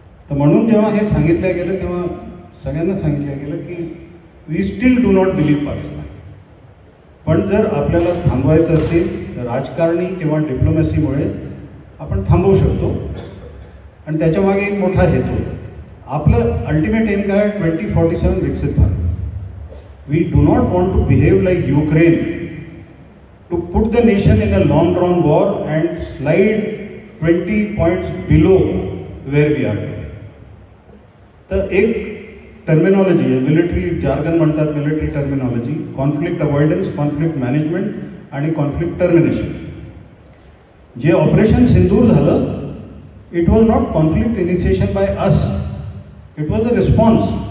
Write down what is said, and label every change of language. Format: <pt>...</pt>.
<mr>तर म्हणून जेव्हा हे सांगितलं गेलं तेव्हा सगळ्यांना सांगितलं गेलं की</mr> <en>We still do not believe Pakistan.</en> <mr>पण जर आपल्याला थांबवायचं असेल राजकारणी किंवा डिप्लोमॅसीमुळे आपण थांबवू शकतो. आणि त्याच्यामागे एक मोठा हेतू होता. आपलं अल्टिमेट एम काय? 2047 विकसित Bharat.</mr> <en>We do not want to behave like Ukraine, to put the nation in a long drawn war and slide 20 points below where we are today.</en> <mr>तर एक टर्मिनॉलॉजी आहे, मिलिटरी जार्गन म्हणतात, military terminology, conflict avoidance, conflict management आणि conflict termination. जे operation सिंदूर झालं,</mr> <en>It was not conflict initiation by us, it was a response.</en>